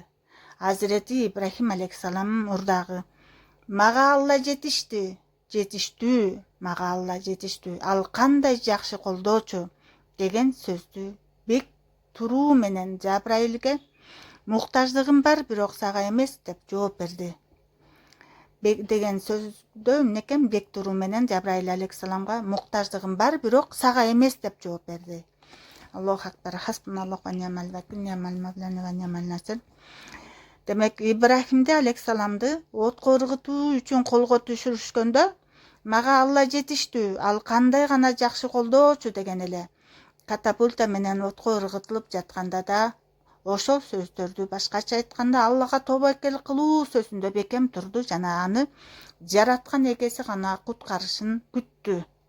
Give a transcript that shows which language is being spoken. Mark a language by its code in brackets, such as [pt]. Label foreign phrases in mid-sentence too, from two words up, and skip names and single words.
[ky] Азирети Ибрахим алейхиссалам мурдагы, мага Алла жетиштүү, мага Алла жетиштүү, ал кандай жакшы колдоочу деген сөздү бек туруу менен Жабраилге, муктаждыгым бар, бирок сага эмес деп жооп берди. Деген сөздө эмнекен бек туруу менен Жабраил алейхиссаламга муктаждыгым бар, бирок сага эмес деп жооп берди. [ar] الله أكبر. حسبنا الله ونعم الوكيل نعم المولى ونعم النصير. [ky] Демек, Ибрахимди алейхиссаламды отко ыргытуу үчүн колго түшүрүшкөндө, мага Алла жетиштүү, ал кандай гана жакшы колдоочу деген эле. Катапульта менен отко ыргытылып жатканда да ошол сөздөрдү башкача айтканда Аллага тобокел кылуу сөзүндө бекем турду жана аны жараткан эгеси гана куткарышын күттү.